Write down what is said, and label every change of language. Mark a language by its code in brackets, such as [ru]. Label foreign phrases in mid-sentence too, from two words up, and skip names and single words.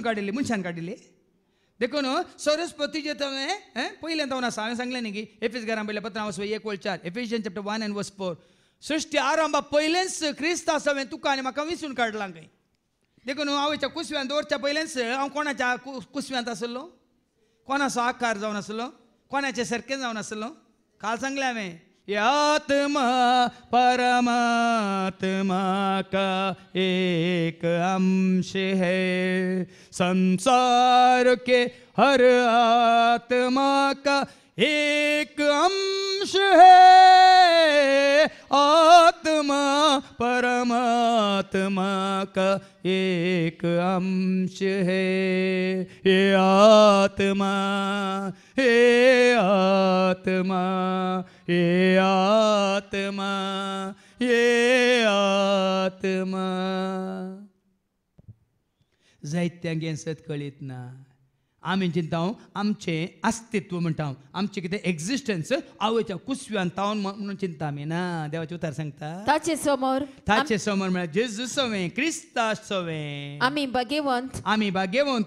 [kok] काडिल्ली मनशान काडिल्ली देखून सरस्वतीचे तुवें पयलें जावन आसा हांवें सांगलें न्ही की एफिस घरां पयल्या पत्रां वचो 1:4 एफिशियन चॅप्टर 1:4 सृश्टी आरंभा पयलेंच क्रिस्त आसा तुका आनी म्हाका विंचून काडलां खंय देखून हांवेच्या कुसव्यान दवरच्या पयलेंच हांव कोणाच्या कुसव्यांत आसलो कोणाचो आकार जावन आसलो कोणाचे सारकें जावन आसलो काल सांगलें हांवें आत्मा [hi] परमात्मा का एक अंश है संसार के हर आत्मा का एक अंश है आत्मा परमात्मा का एक अंश है ये आत्मा ये आत्मा ये आत्मा ये आत्मा [kok] जायत्यांक सत कळीत ना आमी चिंता आमचें अस्तित्व म्हणटा आमचें कितें एक्झिस्टन्स आवयच्या कुसव्यान तावन म्हणून चिंता आमी ना देवाचें उतर सांगता ताचे समोर म्हळ्यार जेजू सवें क्रिस्ता सवें आमी भाग्यवंत